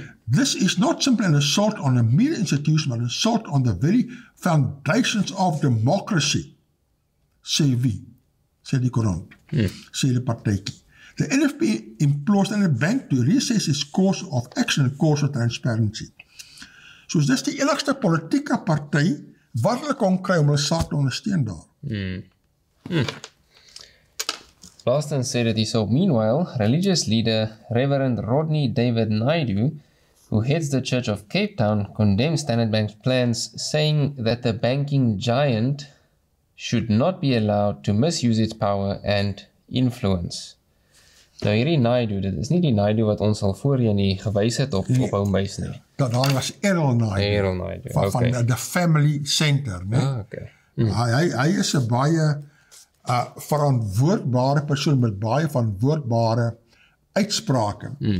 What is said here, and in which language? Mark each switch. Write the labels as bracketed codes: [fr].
[en] This is not simply an assault on a mere institution, but an assault on the very foundations of democracy. [af] Sê wie? Sê die Koerante. Sê die partytjie. [en] The NFP implores the bank to reassess its course of action and course of transparency. [af] Soos dis die enigste politieke party wat hulle kon kry om hulle saak te ondersteun daar. Laastens sê dit hierso, [en] meanwhile, religious leader Reverend Rodney David Naidu, who heads the Church of Cape Town, condemns Standard Bank's plans, saying that the banking giant should not be allowed to misuse its power and influence. [af] Nou hierdie Naidu, dit is nie die Naidu wat ons al voorheen nie gewys het op Homebase nie. Dat daar was Errol Naidu, van the Family Center. [en] Okay. [af] Hy is 'n baie verantwoordbare persoon met baie verantwoordbare uitsprake.